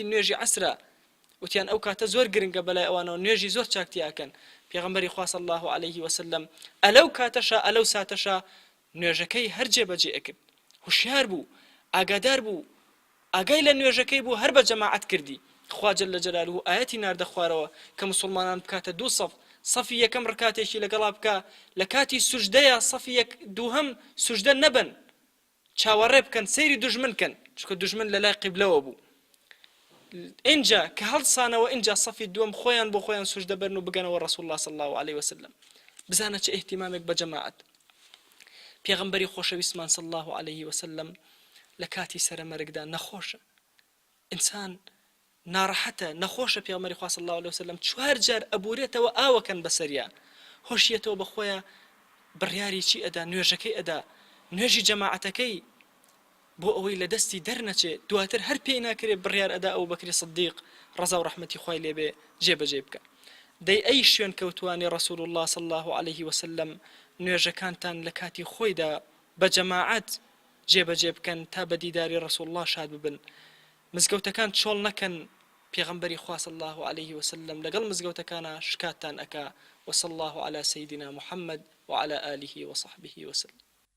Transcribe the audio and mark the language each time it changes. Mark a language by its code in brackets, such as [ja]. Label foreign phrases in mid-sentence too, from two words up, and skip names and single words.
[ckb] نوێژی عەسرە وتیان ئەو کاتە زۆر گرنگە بەلای ئەوانەوە نوێژی زۆر چاکتیاکەن پێغەمبەری خوا [ar] صلی الله عليه وسلم [ckb] ئەلەو کاتەشە ئەلەو ساتەشە نوێژەکەی هەر جێبەجێ ئەکرد هوشیار بوو ئاگادار بوو ئاگای لە نوێژەکەی بوو هەر بە جەماعەت کردی خوا [ar] جل جلاله [ckb] ئاەتی ناردە خوارەوە کە مسلمانان بکاتە دوو سەف صفی یەکەم ڕکاتێکی لەگەڵا بکە لە کاتی سوژدەیە صفی یەک دووهەم سوژدە نەبن چاوەڕێ بکەن سەیری دوژمن کەن چونکە دوژمن لە لای قیبلەوە بوو اینجا کە هەڵسانەوە اینجا صفی دووەم خۆیان بۆ خۆیان سوژدە بەرن و بگەنەوە [ar] رسول الله صلی الله عليه وسلم [ckb] بزانە چه اهتیمامێک بە جەماعەت پێغەمبەری خۆشەویستمان [ar] صلی الله عليه وسلم [ckb] لە کاتی سەرمەرگدا نەخۆشە ئینسان ناڕەحەتە نەخۆشە پێغەمبەری خوا [ar] صلی الله عليه وسلم [ckb] چوار جار ئەبورێتەوە ئاوەکەن بەسەریان هۆشیەتەوە بەخۆیە بڕیاری چی ئەدا نوێژەکەی ئەدا نوێژی جەماعەتەکەی بۆ ئەوەی لە دەستی دەرنەچێت دواتر هەر پێی ناکرێت بڕیار ئەدا ئەو بەکری سدیق ڕەزا و ڕەحمەتی خوای لێبێ جێبەجێ بکە دەی ئەی شوێن کەوتوانی [ar] رسول الله صلی الله عليه وسلم [ckb] نوێژەکانتان لە کاتی خۆیدا بە جەماعەت جێبەجێ بکەن تا بە دیداری [ar] رسول الله [ckb] شاد ببن مزگەوتەکان چۆڵ نەکەن پێغەمبەری خوا [ar] صلی الله عليه وسلم [ckb] لەگەڵ مزگەوتەکانە شکاتتان ئەکا [ar] وصلى الله على سيدنا محمد وعلى آله وصحبه وسلم